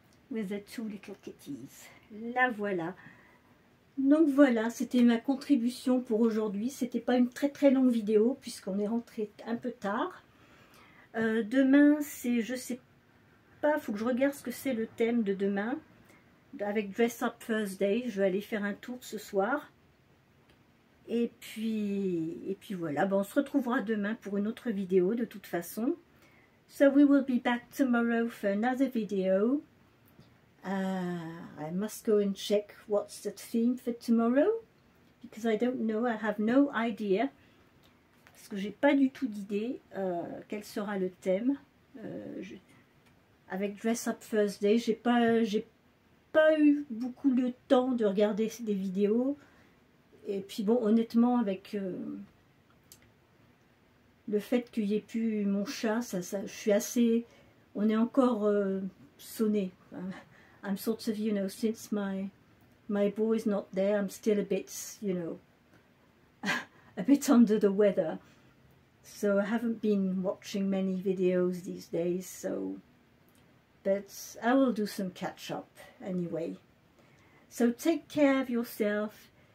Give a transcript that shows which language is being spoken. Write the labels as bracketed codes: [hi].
[en] With the two little kitties. [fr] La voilà. Donc voilà, c'était ma contribution pour aujourd'hui. C'était pas une très longue vidéo puisqu'on est rentré un peu tard. Demain, c'est, je sais pas, faut que je regarde ce que c'est le thème de demain. Avec Dress Up Thursday, je vais aller faire un tour ce soir. Et puis voilà, bon, on se retrouvera demain pour une autre vidéo de toute façon. [en] So we will be back tomorrow for another video. I must go and check what's the theme for tomorrow, because I don't know, I have no idea. [fr] Parce que j'ai pas du tout d'idée quel sera le thème. Avec Dress Up Thursday, j'ai pas eu beaucoup le temps de regarder des vidéos. Et puis bon, honnêtement, avec le fait qu'il n'y ait plus mon chat, je suis assez... On est encore sonné. [en] I'm sort of, you know, since my boy's not there, I'm still a bit, you know, a bit under the weather. So I haven't been watching many videos these days, so... But I will do some catch up anyway. So take care of yourself.